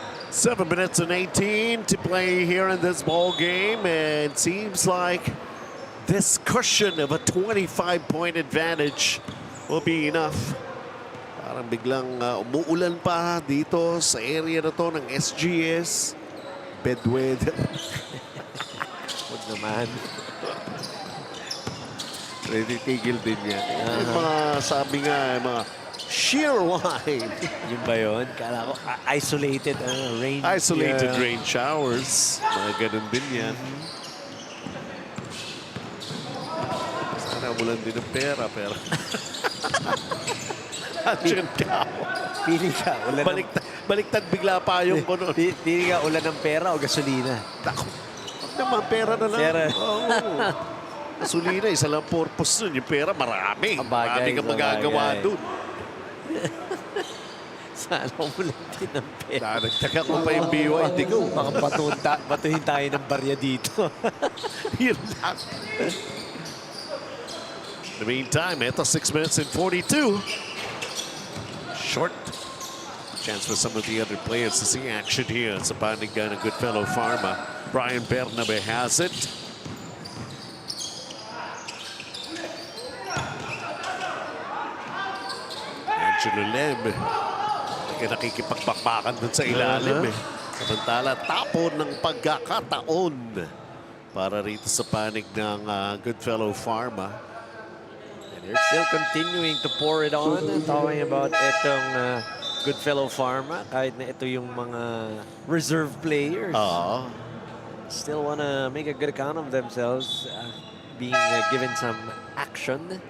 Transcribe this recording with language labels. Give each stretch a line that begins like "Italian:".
English: Seven minutes and 18 to play here in this ball game, and seems like this cushion of a 25-point advantage will be enough.
Filipino: Parang biglang umuulan pa dito sa area na to ng SGS.
English: Bad weather.
Filipino: Huwag naman. Titigil din yan. Yung mga sabi nga, mga sheer line. Yun ba yun? Kala ko isolated rain.
English: Isolated rain showers.
Filipino: Mga ganun din yan. Sana ulan din ng pera, pero... Andiyan ka. Pili ka. Ulan Baliktad bigla pa yung kuno. Pili ka ulan ng pera o gasolina. Ako. Huwag naman, pera na lang. Pera. Oo. Gasolina, isa lang purpose nun. Yung pera, marami. Sabagay, Marami ka magagawa sabagay. dun. Sana ulan din ng pera. Nagtaka ko pa yung BYD ko. Baka batuhin tayo ng barya dito. Yun lang.
English: In the meantime, ito 6 minutes and 42. Short Chance for some of the other players to see action here
Filipino: sa panig ng GoodFellow Pharma.
English: Brian Bernabe has it.
Filipino: Angelo Lem. Nakikipagpakpakan dun sa ilalim eh. Samantala, tapon ng pagkakataon para rito sa panig ng GoodFellow Pharma.
English: And they're still continuing to pour it on. Talking about
Filipino: itong GoodFellow Pharma, kahit na ito yung mga
English: reserve players. Still wanna make a good account of themselves, being given some action.